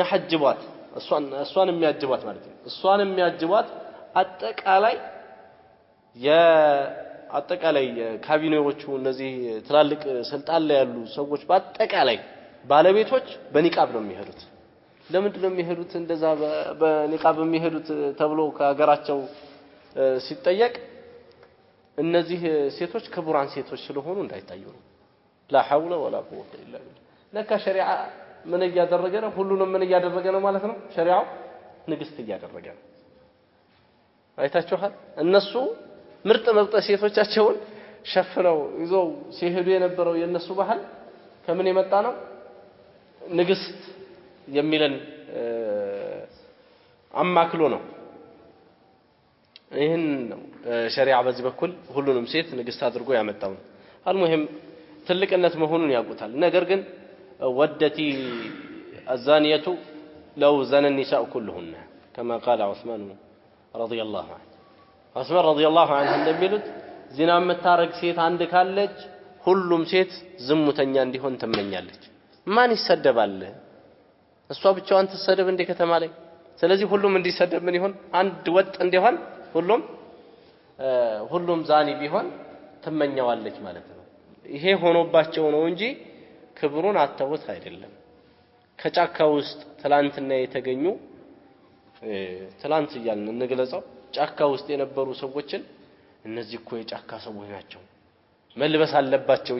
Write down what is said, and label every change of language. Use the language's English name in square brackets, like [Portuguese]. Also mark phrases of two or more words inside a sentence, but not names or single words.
[Amharic] የሚያጅቧት ማለት ነው እሷን የሚያጅቧት አጠቃላይ ካቢኔዎቹ እነዚህ ትላልቅ ስልጣን ላይ ያሉ ሰዎች በአጠቃላይ ባለቤቶች በኒቃብ ነው የሚሄዱት ለምንድን ነው የሚሄዱት እንደዛ በኒቃብ የሚሄዱት ተብሎ ከሀገራቸው ሲጠየቅ እነዚህ ሴቶች ክቡራን ሴቶች ስለሆኑ እንዳይታዩ ነው [Arabic] لا حول ولا قوه الا بالله [Amharic] ለካ ሸሪዓ ምን እያደረገ ነው ሁሉንም ምን እያደረገ ነው ማለት ነው ሸሪዓው ንግስት እያደረገ ነው አይታችኋል እነሱ ምርጥ ሴቶቻቸውን ሸፍነው ይዘው ሲሄዱ የነበረው የነሱ ባህል ከምን የመጣ ነው ንግስት የሚለን አማክሎ ነው ይሄን ነው ሸሪዓ በዚህ በኩል ሁሉንም ሴት ንግስት አድርጎ ያመጣው አልሙሂም ትልቅነት መሆኑን ያውቁታል ነገር ግን [Arabic] ودت الزانية لو زنى النساء كلهن كما قال عثمان رضي الله عنه عثمان رضي الله عنه [Amharic] እንደሚሉት ዚና የምታረግ ሴት አንድ ካለች ሁሉም ሴት ዝሙተኛ እንዲሆን ትመኛለች ማን ይሰደባል እሷ ብቻዋን ትሰደብ እንደ ከተማ ላይ ስለዚህ ሁሉም እንዲሰደብ ምን ይሆን አንድ ወጥ እንዲሆን ሁሉም ዛኒ ቢሆን ትመኛዋለች ማለት ነው ይሄ ሆኖባቸው ነው እንጂ ክብሩን አተውት አይደለም ከጫካ ውስጥ ትላንትና የተገኙ ትላንት ይያልን እንግለጸው ጫካ ውስጥ የነበሩ ሰዎችን እነዚህ እኮ የጫካ ሰዎች ናቸው መልበስ አለባቸው